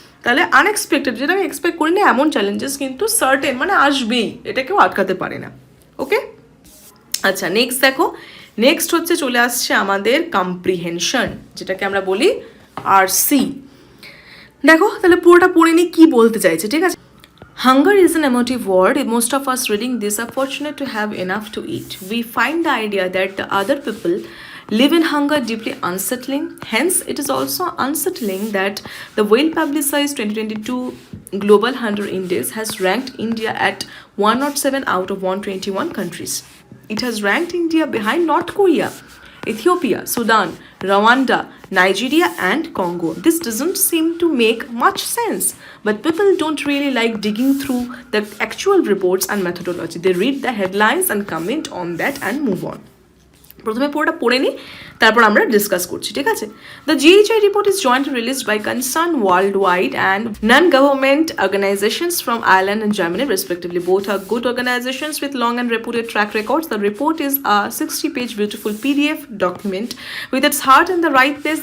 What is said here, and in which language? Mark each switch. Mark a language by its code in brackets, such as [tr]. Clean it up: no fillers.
[bn] তাহলে আনএক্সপেক্টেড, যেটা আমি এক্সপেক্ট করি না এমন চ্যালেঞ্জেস কিন্তু সার্টেন মানে আসবেই, এটা কেউ আটকাতে পারে না, ওকে? আচ্ছা, নেক্সট দেখো। নেক্সট হচ্ছে চলে আসছে আমাদের কম্প্রিহেনশন, যেটাকে আমরা বলি RC। দেখো তাহলে পুরোটা পড়ে নিই কি বলতে চাইছে, ঠিক আছে? [en] Hunger is an emotive word. Most of us reading this are fortunate to have enough to eat. We find the idea that the other people live in hunger deeply unsettling. Hence, it is also unsettling that the well-publicized 2022 Global Hunger Index has ranked India at 107 out of 121 countries. It has ranked India behind North Korea, Ethiopia, Sudan, Rwanda, Nigeria and Congo. This doesn't seem to make much sense, but people don't really like digging through the actual reports and methodology. They read the headlines and comment on that and move on. [bn] প্রথমে পুরোটা পড়ে নিই, তারপর আমরা discuss করছি, ঠিক আছে? [en] The GHI report is jointly released by concerned worldwide and non-government organizations from Ireland and Germany respectively. Both are good organizations with long and reputed track records. The report is a 60-page beautiful PDF document with its heart in the right place.